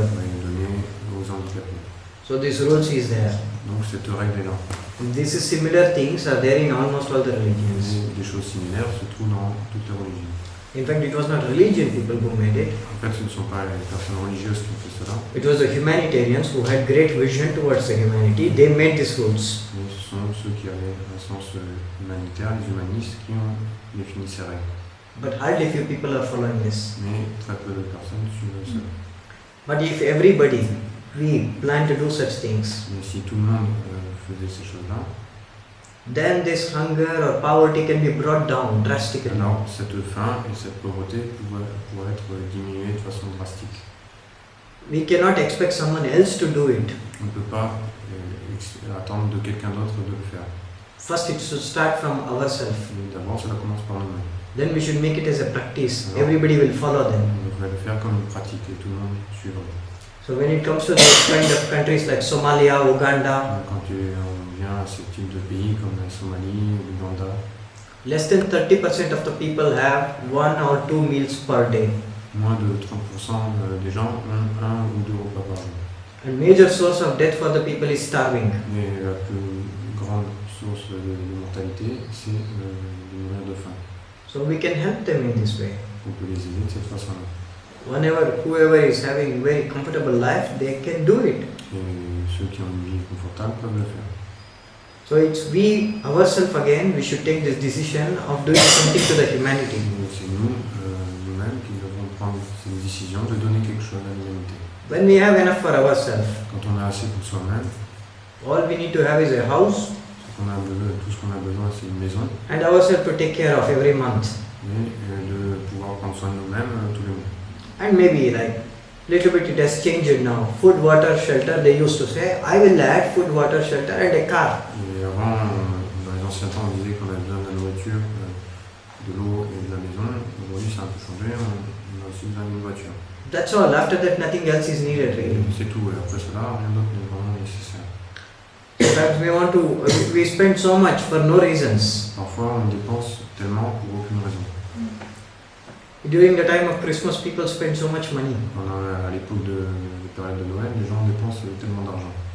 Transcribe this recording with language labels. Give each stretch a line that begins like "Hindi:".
French: Devrait être donné aux handicapés.
English: So this rules is there.
French: Donc cette règle est là.
English: And this is similar things are there in almost all the religions.
French: Et des choses similaires se trouvent dans toutes les religions.
English: In fact, it was not religion people who made it.
French: En fait, ce ne sont pas les personnes religieuses qui ont fait cela,
English: It was the humanitarians who had great vision towards the humanity. They made these rules.
French: mais ce sont ceux qui avaient un sens humanitaire, les humanistes, qui ont défini ces règles.
English: But hardly few people are following this.
French: Mais très peu de personnes suivent cela.
English: But if everybody, we plan to do such things,
French: Mais si tout le monde faisait ces choses-là,
English: then this hunger or poverty can be brought down drastically.
French: alors cette faim et cette pauvreté pourraient être diminuées de façon drastique.
English: We cannot expect someone else to do it.
French: On ne peut pas attendre de quelqu'un d'autre de le faire.
English: First, it should start from ourselves.
French: Mais d'abord, cela commence par nous-mêmes.
English: Then we should make it as a practice.
French: Alors,
English: Everybody will follow them.
French: on devrait le faire comme une pratique et tout le monde suivra.
English: So when it comes to those kind of countries like Somalia, Uganda,
French: Donc, quand on vient à ce type de pays comme la Somalie, l'Ouganda,
English: less than 30% of the people have 1 or 2 meals per day.
French: moins de 30% des gens ont 1 ou 2 repas par jour.
English: And major source of death for the people is starving.
French: Mais la plus grande source de mortalité, c'est de mourir de faim.
English: So we can help them in this way.
French: On peut les aider de cette façon-là.
English: Whoever is having very comfortable life, they can do it.
French: Et ceux qui ont une vie confortable peuvent le faire.
English: So it's we ourselves again, we should take this decision of doing something to the humanity.
French: Donc, c'est nous-mêmes qui devons prendre cette décision de donner quelque chose à l'humanité.
English: When we have enough for ourselves,
French: Quand on a assez pour soi-même,
English: all we need to have is a house
French: tout ce qu'on a besoin, c'est une maison,
English: and ourselves to take care of every month.
French: et de pouvoir prendre soin de nous-mêmes tous les mois.
English: And maybe like little bit it has changed now. Food, water, shelter, they used to say, I will add food, water, shelter and a car.
French: Et avant, dans les anciens temps, on disait qu'on avait besoin de la nourriture, de l'eau et de la maison. Aujourd'hui, ça a un peu changé, on a aussi besoin d'une voiture.
English: That's all. After that, nothing else is needed really.
French: C'est tout, et après cela, rien d'autre n'est vraiment nécessaire.
English: Sometimes we spend so much for no reasons.
French: Parfois, on dépense tellement pour aucune raison.
English: During the time of Christmas, people spend so much money.
French: À l'époque de période de Noël, les gens dépensent tellement d'argent.